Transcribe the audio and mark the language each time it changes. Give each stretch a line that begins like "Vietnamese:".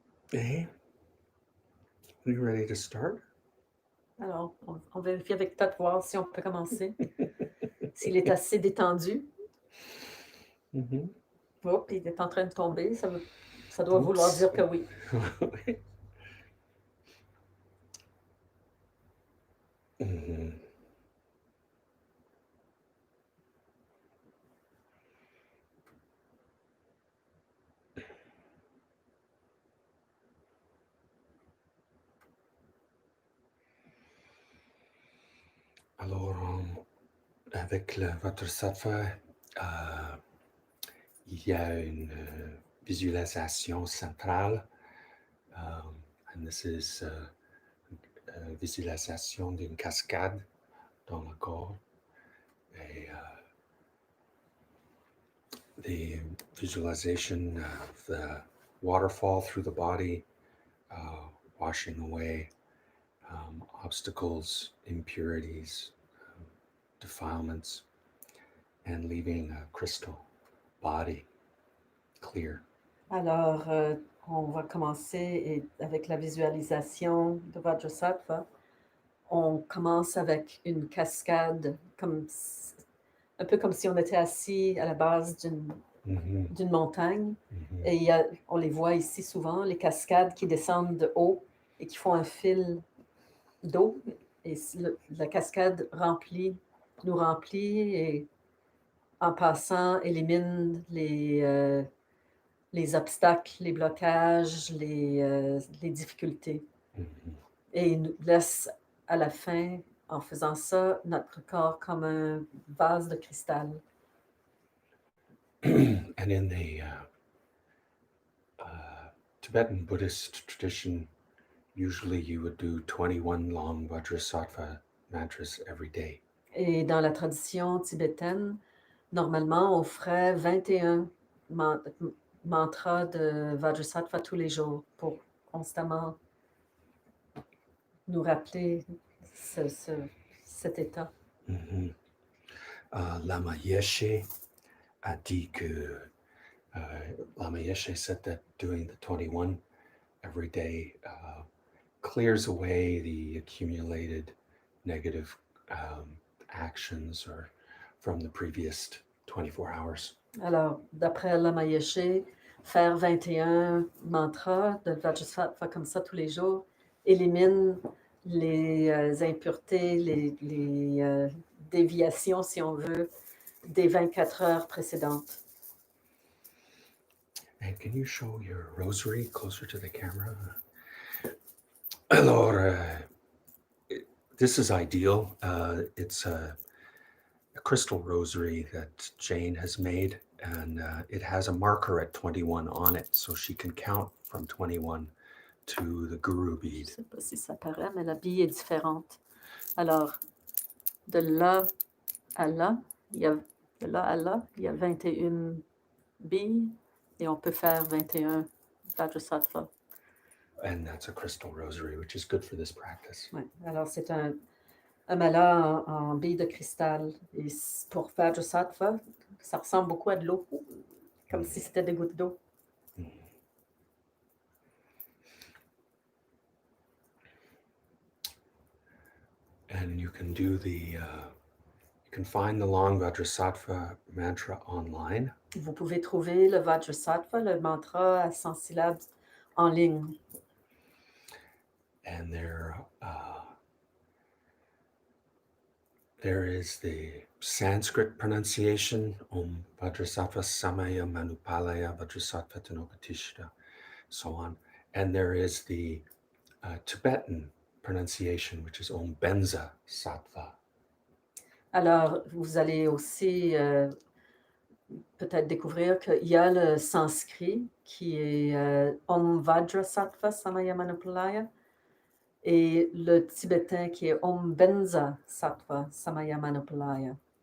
English: Hey, are you ready to start?
French: Alors, on vérifie avec Tut voir si on peut commencer. S'il est assez détendu. Mm-hmm. Oh, il est en train de tomber. Ça doit vouloir dire que oui. Mm-hmm. Alors, avec le Vajrasattva, il y a une visualisation centrale.
English: And this is
French: visualisation d'une cascade dans le corps.
English: Et the visualization of the waterfall through the body, washing away obstacles, impurities, defilements, and leaving a crystal body clear.
French: Alors, on va commencer avec la visualisation de Vajrasattva. On commence avec une cascade, un peu comme si on était assis à la base d'une montagne. Mm-hmm. Et on les voit ici souvent, les cascades qui descendent de haut et qui font un fil d'eau. Et la cascade nous remplit et en passant élimine les obstacles, les blocages, les difficultés. Mm-hmm. Et il nous laisse à la fin, en faisant ça, notre corps comme un vase de cristal.
English: And in the Tibetan Buddhist tradition, usually you would do 21 long Vajrasattva mantras every day.
French: Et dans la tradition tibétaine, normalement, on ferait 21 mantras de Vajrasattva tous les jours pour constamment nous rappeler cet état. Mm-hmm. Lama Yeshe a dit que
English: Lama Yeshe said that doing the 21 every day clears away the accumulated negative actions or from the previous 24 hours.
French: Alors, d'après Lama Yeshe, faire 21 mantras de Vajrasattva comme ça tous les jours élimine les impuretés, les déviations, si on veut, des 24 heures précédentes.
English: And can you show your rosary closer to the camera? Alors, this is ideal. It's a crystal rosary that Jane has made, and it has a marker at 21 on it, so she can count from 21 to the guru
French: Je
English: bead.
French: ne sais pas si ça paraît, mais la bille est différente. Alors, de là à là, il y a 21 billes et on peut faire 21 Vajrasattva.
English: And that's a crystal rosary, which is good for this practice.
French: Ouais. Alors, c'est un mala en billes de cristal. Et pour Vajrasattva, ça ressemble beaucoup à de l'eau, comme si c'était des gouttes d'eau.
English: And you can do you can find the long Vajrasattva mantra online.
French: Vous pouvez trouver le Vajrasattva, le mantra à 100 syllabes, en ligne.
English: And there is the Sanskrit pronunciation, Om Vajrasattva Samaya Manupalaya Vajrasattva Tanokatishta, so on. And there is the Tibetan pronunciation, which is Om Benza Sattva.
French: Alors, vous allez aussi peut-être découvrir qu'il y a le sanskrit qui est Om Vajrasattva Samaya Manupalaya et le tibétain qui est Om Benza Sattva Samaya Manupalaya.